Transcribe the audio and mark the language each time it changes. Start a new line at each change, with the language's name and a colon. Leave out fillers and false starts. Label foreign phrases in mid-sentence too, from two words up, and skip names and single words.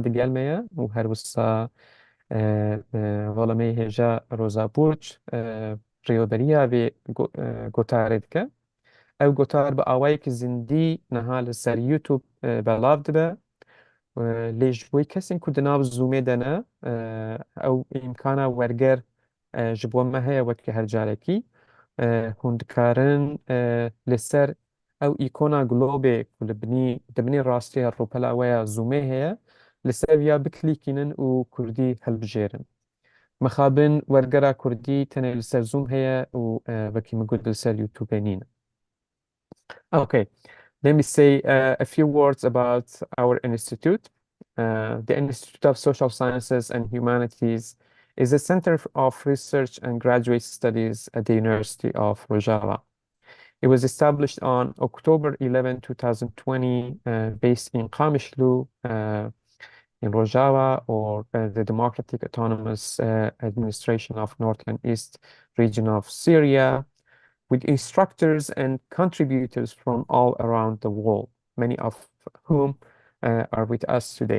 Kurdish: دگەلمەیە و هەروسا وەڵەمەی هێژە ڕۆزا بورج ڕێوەبەریە بێ گۆتارێ دکە ئەو گۆتار بە ئاوایەکی زیندی نەها لەسەر یوتوب بەڵاو دبە لێژ بۆی کەسێک کو دناو زوومێ دەنە ئەو ئیمکانە وەرگەر ji bo me heye wekî her carekî hûn dikarin li ser ew îkona globê ku li binî rastiya rûpela we ya Zoomê heye li ser ya biklîkînin û Kurdî helbijêrin. Mixabin wergera Kurdî tenê li ser Zoom heye û wekî min got li ser YouTubeê nîne.
English: Okay, let me say a few words about our institute. The Institute of Social Sciences and Humanities is a center of research and graduate studies at the University of Rojava. It was established on October 11, 2020, based in Qamishlu, in Rojava, or the Democratic Autonomous Administration of North and East region of Syria, with instructors and contributors from all around the world, many of whom are with us today.